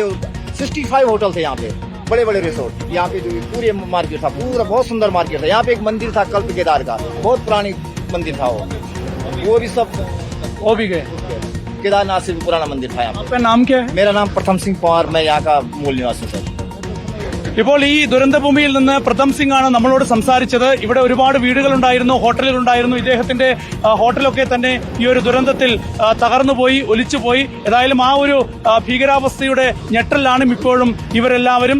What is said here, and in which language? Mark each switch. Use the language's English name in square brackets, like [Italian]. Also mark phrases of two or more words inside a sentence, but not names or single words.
[Hindi] 65 होटल थे यहाँ पे, बड़े बड़े रिसोर्ट. यहाँ पे पूरे मार्केट था, पूरा बहुत सुंदर मार्केट था. यहाँ पे एक मंदिर था कल्प केदार का, बहुत पुरानी मंदिर था वो भी सब वो भी गए. केदारनाथ से भी पुराना मंदिर था. आपका नाम क्या है? मेरा नाम प्रथम सिंह पवार. मैं यहाँ का मूल निवासी सर. [Malayalam] ഇപ്പോൾ ഈ ദുരന്തഭൂമിയിൽ നിന്ന് പ്രഥം സിംഗ് ആണ് നമ്മളോട് സംസാരിച്ചത്. ഇവിടെ ഒരുപാട് വീടുകളുണ്ടായിരുന്നു, ഹോട്ടലുകളുണ്ടായിരുന്നു. ഇദ്ദേഹത്തിന്റെ ഹോട്ടലൊക്കെ തന്നെ ഈ ഒരു ദുരന്തത്തിൽ തകർന്നുപോയി, ഒലിച്ചുപോയി. ഏതായാലും ആ ഒരു ഭീകരാവസ്ഥയുടെ ഞെട്ടലാണ് ഇപ്പോഴും ഇവരെല്ലാവരും.